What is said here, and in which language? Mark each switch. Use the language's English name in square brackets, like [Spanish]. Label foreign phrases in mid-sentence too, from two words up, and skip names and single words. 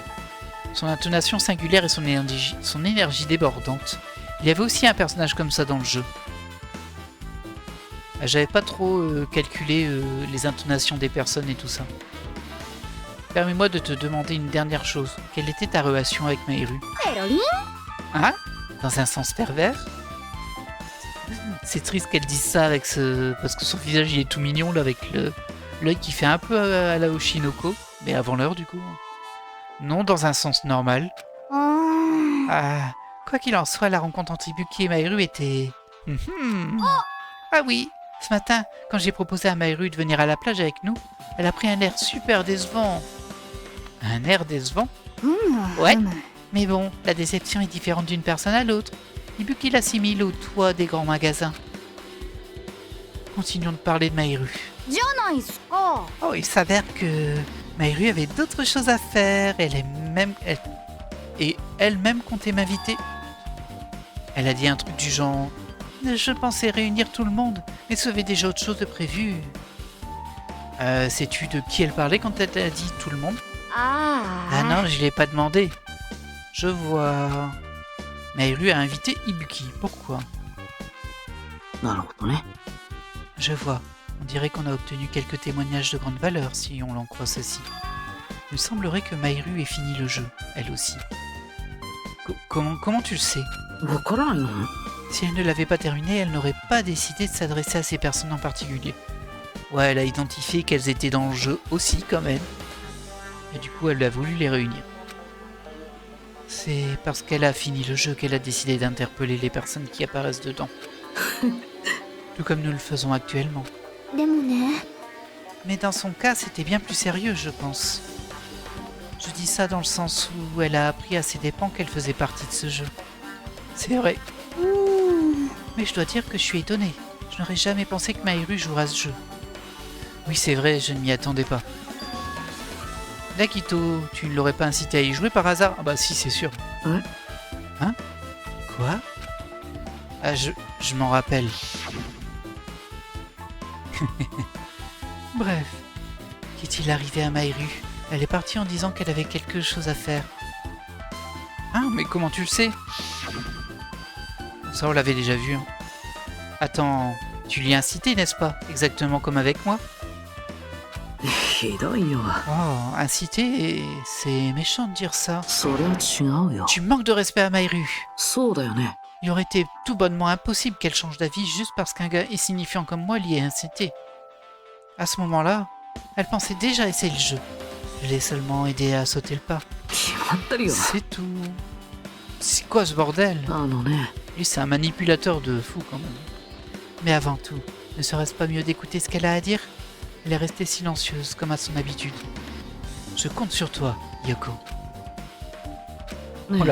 [French] Son intonation singulière et son énergie débordante. Il y avait aussi un personnage comme ça dans le jeu. J'avais pas trop calculé les intonations des personnes et tout ça. Permets-moi de te demander une dernière chose. Quelle était ta relation avec Mahiru? [Japanese] ペロリン [French] Hein? Dans un sens pervers? C'est triste qu'elle dise ça avec parce que son visage il est tout mignon là, avec l'œil qui fait un peu à la Oshinoko, mais avant l'heure du coup. Non, dans un sens normal. あ Quoi qu'il en soit, la rencontre entre Ibuki et Mahiru était... Ah oui, ce matin, quand j'ai proposé à Mahiru de venir à la plage avec nous, elle a pris un air super décevant. Un air décevant? ー Ouais. Mais bon, la déception est différente d'une personne à l'autre. Ibuki l'assimile au toit des grands magasins. Continuons de parler de Mahiru. [Japanese] じゃないっすか [French] Oh, il s'avère que Mahiru avait d'autres choses à faire. Et elle-même comptait m'inviter. Elle a dit un truc du genre... Je pensais réunir tout le monde, mais ça avait déjà autre chose de prévu. Sais-tu de qui elle parlait quand elle a dit tout le monde? あ Ah non, je l'ai pas demandé. Je vois... Mahiru a invité Ibuki. Pourquoi? [Japanese] なるほどね。 [French] Je vois. On dirait qu'on a obtenu quelques témoignages de grande valeur, si on l'en croit ceci. Il me semblerait que Mahiru ait fini le jeu, elle aussi. Comment tu le sais? [Japanese] わからんの？ [French] Si elle ne l'avait pas terminé, elle n'aurait pas décidé de s'adresser à ces personnes en particulier. Ouais, elle a identifié qu'elles étaient dans le jeu aussi, quand même. Et du coup, elle a voulu les réunir. C'est parce qu'elle a fini le jeu qu'elle a décidé d'interpeller les personnes qui apparaissent dedans. Tout comme nous le faisons actuellement. [Japanese] でもね [French] Mais dans son cas, c'était bien plus sérieux, je pense. Je dis ça dans le sens où elle a appris à ses dépens qu'elle faisait partie de ce jeu. C'est vrai. うーん Mais je dois dire que je suis étonné. Je n'aurais jamais pensé que Mahiru jouerait à ce jeu. Oui, c'est vrai, je ne m'y attendais pas. Nakito, tu ne l'aurais pas incité à y jouer par hasard? Ah bah si, c'est sûr. Ouais. Hein? Quoi? Ah, je m'en rappelle. Bref. Qu'est-il arrivé à Mahiru? Elle est partie en disant qu'elle avait quelque chose à faire. Hein, mais comment tu le sais? Ça, on l'avait déjà vu. Hein. Attends, tu l'y as incité, n'est-ce pas? Exactement comme avec moi? [Japanese] ひどいよ。 [French] Oh, inciter, c'est méchant de dire ça. [Japanese] それは違うよ。 [French] Tu manques de respect à Maïru. [Japanese] そうだよね。 [French] Il aurait été tout bonnement impossible qu'elle change d'avis juste parce qu'un gars insignifiant comme moi l'y ait incité. À ce moment-là, elle pensait déjà essayer le jeu. Je l'ai seulement aidé à sauter le pas. [Japanese] 決まってるよ。 [French] C'est tout. C'est quoi ce bordel? [Japanese] あのね、 [French] Lui, c'est un manipulateur de fou quand même. Mais avant tout, ne serait-ce pas mieux d'écouter ce qu'elle a à dire? Elle est restée silencieuse comme à son habitude. Je compte sur toi, Yoko. ね